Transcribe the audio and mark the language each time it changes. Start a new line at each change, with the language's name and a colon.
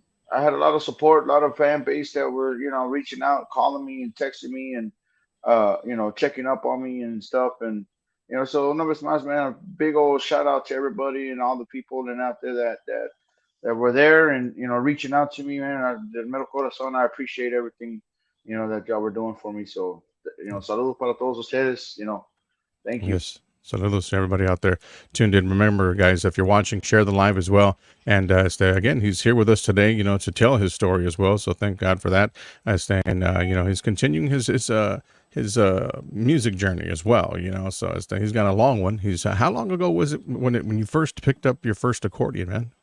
English: I had a lot of support, a lot of fan base that were reaching out, calling me and texting me, and checking up on me and stuff, and so
Spanish: una vez más,
English: man, a big old shout out to everybody and all the people and out there that were there and reaching out to me, man.
Spanish: Del mero corazón,
English: I appreciate everything that y'all were doing for me.
Spanish: So saludos para todos ustedes.
English: Thank you. Yes. Saludos to everybody out there tuned in. Remember, guys, if you're watching, share the live as well. And again, he's here with us today, to tell his story as well. So thank God for that. He's continuing his music journey as well. So he's got a long one. How long ago was it when you first picked up your first accordion, man?